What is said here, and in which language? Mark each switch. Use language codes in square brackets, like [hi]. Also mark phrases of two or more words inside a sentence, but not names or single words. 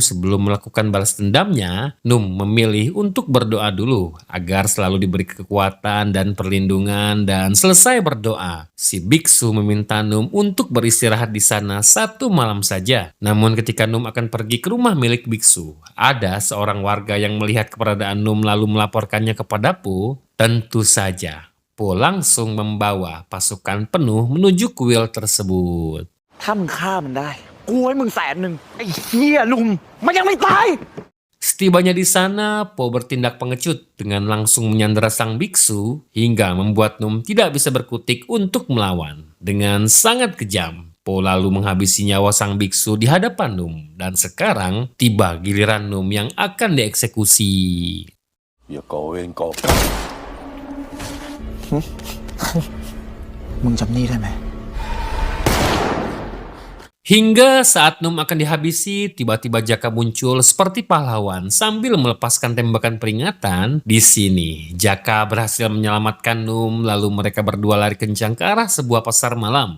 [id] Sebelum melakukan balas dendamnya, Num memilih untuk berdoa dulu agar selalu diberi kekuatan dan perlindungan, dan selesai berdoa, si biksu meminta Num untuk beristirahat di sana 1 malam saja. Namun ketika Num akan pergi ke rumah milik biksu, ada seorang warga yang melihat keberadaan Num lalu melaporkannya kepada Po. Tentu saja Po langsung membawa pasukan penuh menuju kuil tersebut. [th] ถ้ามึงฆ่ามันได้ กูให้มึง100,000 ไอ้เหี้ยลุง มันยังไม่ตาย [id] Setibanya di sana, Po bertindak pengecut dengan langsung menyandera sang biksu hingga membuat Num tidak bisa berkutik untuk melawan. Dengan sangat kejam, Po lalu menghabisi nyawa sang biksu di hadapan Num dan sekarang tiba giliran Num yang akan dieksekusi. [th] อย่าก่อเวรก่อกรรม มึงจำนี่ได้ไหม [id] Hingga saat Num akan dihabisi, tiba-tiba Jaka muncul seperti pahlawan sambil melepaskan tembakan peringatan. Di sini, Jaka berhasil menyelamatkan Num, lalu mereka berdua lari kencang ke arah sebuah pasar malam.